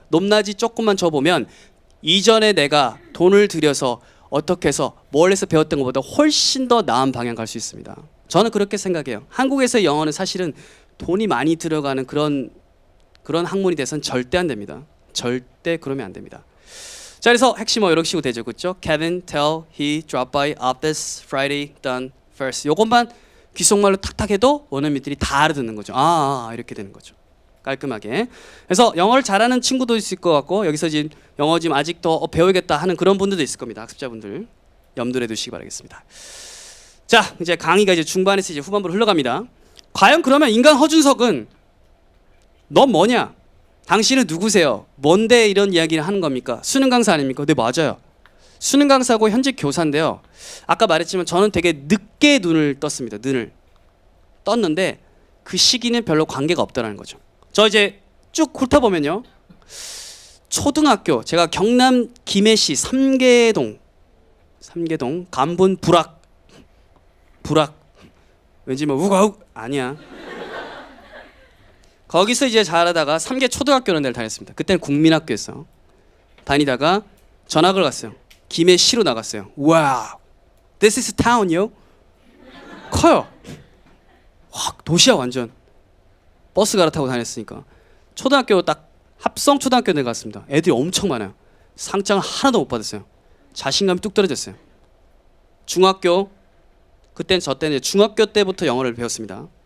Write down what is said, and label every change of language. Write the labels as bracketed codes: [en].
[ko] 높낮이 조금만 줘보면 이전에 내가 돈을 들여서 어떻게 해서 뭘 해서 배웠던 것보다 훨씬 더 나은 방향 갈 수 있습니다. 저는 그렇게 생각해요. 한국에서의 영어는 사실은 돈이 많이 들어가는 그런 학문이 돼서는 절대 안 됩니다. 절대 그러면 안 됩니다. 자, 그래서 핵심어 이렇게 식으로 되죠, 그렇죠? [en] Kevin tell he drop by office Friday done first. [ko] 요것만 귓속말로 탁탁 해도 원어민들이 다 알아듣는 거죠. 이렇게 되는 거죠. 깔끔하게. 그래서 영어를 잘하는 친구도 있을 것 같고 여기서 지금 영어 지금 아직 더 배우겠다 하는 그런 분들도 있을 겁니다. 학습자분들 염두에 두시기 바라겠습니다. 자, 이제 강의가 이제 중반에서 이제 후반부로 흘러갑니다. 과연 그러면 인간 허준석은 넌 뭐냐? 당신은 누구세요? 뭔데 이런 이야기를 하는 겁니까? 수능 강사 아닙니까? 네, 맞아요. 수능 강사고 현직 교사인데요. 아까 말했지만 저는 되게 늦게 눈을 떴습니다. 눈을 떴는데 그 시기는 별로 관계가 없다는 거죠. 저 이제 쭉 훑어보면요. 초등학교 제가 경남 김해시 삼계동 간분 불악 왠지 뭐 우가욱 아니야. 거기서 이제 잘하다가 삼계 초등학교라는 데를 다녔습니다. 그때는 국민학교였어. 다니다가 전학을 갔어요. 김해시로 나갔어요. [en] 와우, this is town요. [ko] 커요. 확 도시야 완전. 버스 갈아타고 다녔으니까. 초등학교 딱 합성 초등학교에 갔습니다. 애들이 엄청 많아요. 상장을 하나도 못 받았어요. 자신감이 뚝 떨어졌어요. 중학교 그때는 저 때는 중학교 때부터 영어를 배웠습니다.